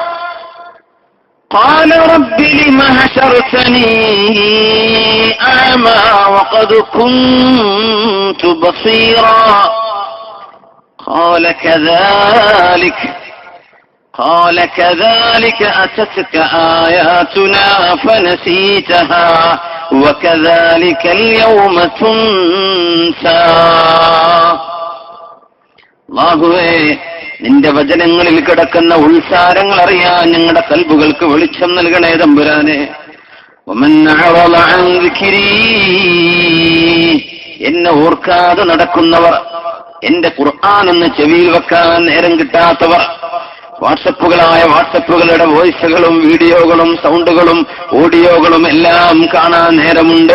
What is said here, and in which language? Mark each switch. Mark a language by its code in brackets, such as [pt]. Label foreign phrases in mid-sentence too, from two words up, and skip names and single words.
[ar] قال رب لم حشرتني أعمى وقد كنت بصيرا قال كذلك أتتك آياتنا فنسيتها وكذلك اليوم تنسى. [ml] അല്ലാഹുവേ, നിന്റെ വചനങ്ങളിൽ കിടക്കുന്ന ഉൾസാരങ്ങൾ അറിയാൻ ഞങ്ങളുടെ കൽബുകൾക്ക് വെളിച്ചം നൽകണേ തമ്പുരാനെ. [ar] ومن أعرض عن ذكري, [ml] എന്നെ ഓർക്കാതെ നടക്കുന്നവർ, എന്റെ ഖുർആൻ എന്ന് ചെവിയിൽ വെക്കാൻ നേരം കിട്ടാത്തവർ, വാട്സപ്പുകളുടെ വോയിസുകളും വീഡിയോകളും സൗണ്ടുകളും ഓഡിയോകളും എല്ലാം കാണാൻ നേരമുണ്ട്.